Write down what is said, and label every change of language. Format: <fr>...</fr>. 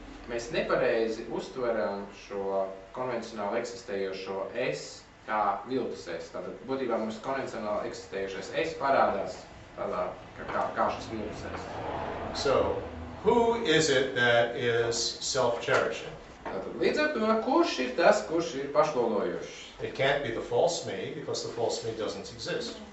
<lv>Mēs nepareizi uztveram šo konvencionāli eksistējošo es kā viltus es. Tātad būtībā mums konvencionāli eksistējošais es parādās tādā kā šis viltus es.</lv> <en>So, who is it that is self-cherishing?</en> <lv>Tātad līdz ar to, kurš ir tas, kurš ir pašlolojošs?</lv> <en>It can't be the false me because the false me doesn't exist.</en>